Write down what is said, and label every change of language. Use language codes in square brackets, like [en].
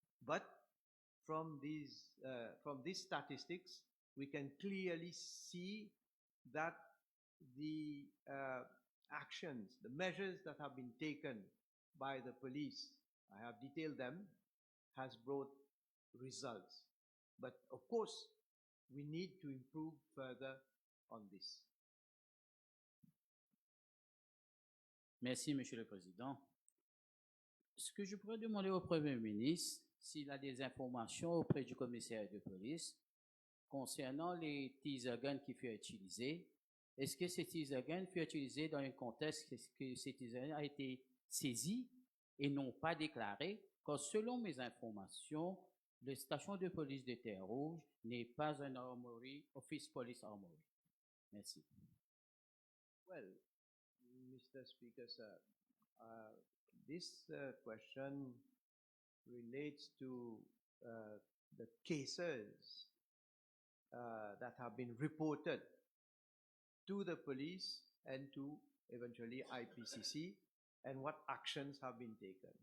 [en] But from these statistics, we can clearly see that the actions, the measures that have been taken by the police, I have detailed them, has brought results. But of course, we need to improve further on this. [fr] Merci, Monsieur le Président. Ce que je pourrais demander au Premier ministre, s'il a des informations auprès du commissaire de police concernant les teaser guns qui furent utilisés. Est-ce que ces teaser guns furent utilisés dans un contexte que ces teaser guns a été saisi et non pas déclaré? Car selon mes informations, la station de police de Mer Rouge n'est pas un armory, office police armory. Merci. [en] Well, Mr. Speaker, sir, this question relates to the cases that have been reported to the police and to eventually IPCC, and what actions have been taken.